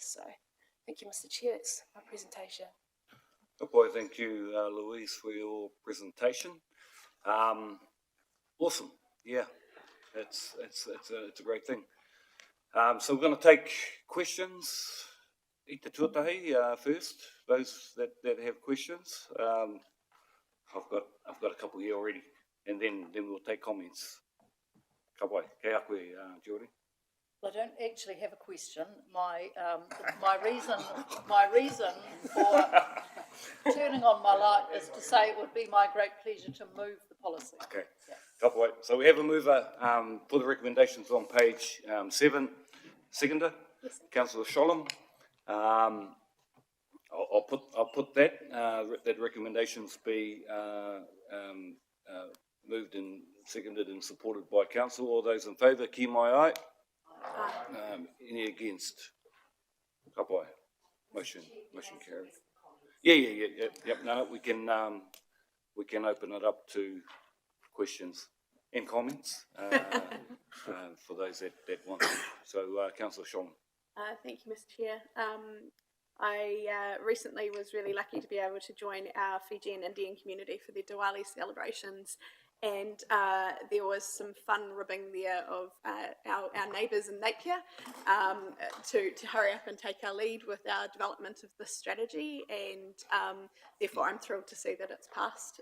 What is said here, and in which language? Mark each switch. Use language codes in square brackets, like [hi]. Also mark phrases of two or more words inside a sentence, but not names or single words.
[en] So thank you, Mr. Chair. That's my presentation. Well, thank you, Louise, for your presentation. Awesome. Yeah, it's a great thing. So we're going to take questions. [mi] I te tuatahi first. [en] Those that have questions. I've got a couple here already, and then we'll take comments. [mi] Ka pai, kei a koe, [en] Geordie. Well, I don't actually have a question. My reason for turning on my light is to say it would be my great pleasure to move the policy. Okay. Yeah. [mi] Ka pai. [en] So we have a mover for the recommendations on page 7. Seconder, Yes. Councillor Sholem. I'll put that recommendations be moved and seconded and supported by council. All those in favour, [mi] ki mai ai. [en] Any against? [mi] Ka pai. [en] Motion carried. Yeah. No, we can open it up to questions and comments for those that want to. So, Councillor Sholem. Thank you, Mr. Chair. I recently was really lucky to be able to join our Fijian Indian community for their Diwali celebrations, and there was some fun ribbing there of our neighbours in Napier to hurry up and take our lead with our development of this strategy, and therefore I'm thrilled to see that it's passed.